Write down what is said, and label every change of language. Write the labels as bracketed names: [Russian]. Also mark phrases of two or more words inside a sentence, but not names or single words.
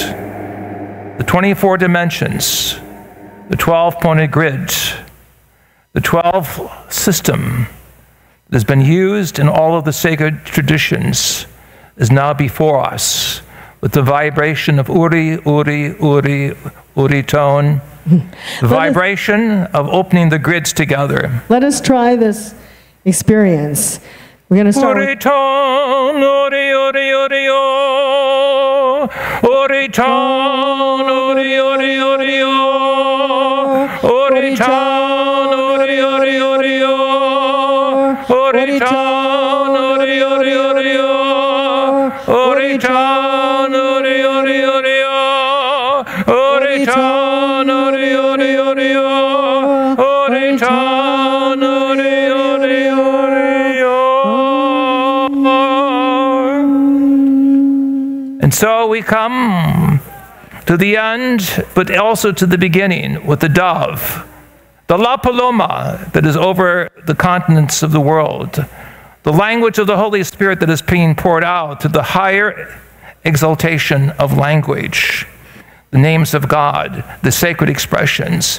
[English] The 24 dimensions, the 12-pointed grid, the 12 system that has been used in all of the sacred traditions is now before us with the vibration of Uri, Uri, Uri, Uri tone, the vibration of opening the grids together. Let us try this experience. We're going to start Uri tone, Uri, Uri, Uri, oh. Uri tone, Uri, Uri, Uri, oh. Uri tone, Uri, Uri, Uri, oh. Uri tone, Uri, Uri, Uri, oh. Uri tone, Uri, Uri, Uri, oh. Uri tone, Uri, Uri, Uri, oh. Uri tone, Uri, Uri, Uri, oh. And so we come to the end, but also to the beginning with the dove, the La Paloma that is over the continents of the world, the language of the Holy Spirit that is being poured out to the higher exaltation of language, the names of God, the sacred expressions.